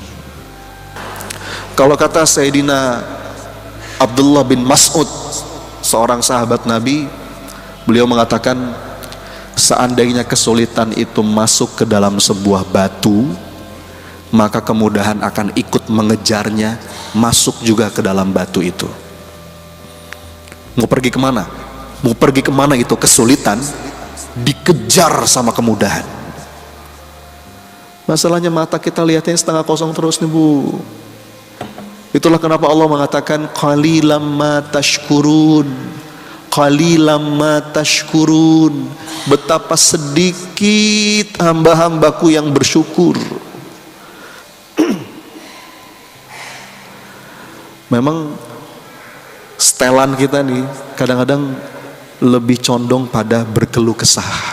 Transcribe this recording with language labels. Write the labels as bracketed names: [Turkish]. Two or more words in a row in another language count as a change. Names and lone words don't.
[Indonesian] Kalau kata Sayyidina Abdullah bin Mas'ud, seorang sahabat Nabi, beliau mengatakan, seandainya kesulitan itu masuk ke dalam sebuah batu, maka kemudahan akan ikut mengejarnya, masuk juga ke dalam batu itu. Mau pergi kemana? Mau pergi kemana itu kesulitan, dikejar sama kemudahan. Masalahnya mata kita lihatnya setengah kosong terus nih bu. Itulah kenapa Allah mengatakan [Arabic] قليلا ما تشكرون. قليلا ما تشكرون. [Indonesian] Betapa sedikit hamba-hambaku yang bersyukur. Memang setelan kita nih kadang-kadang lebih condong pada berkeluh kesah.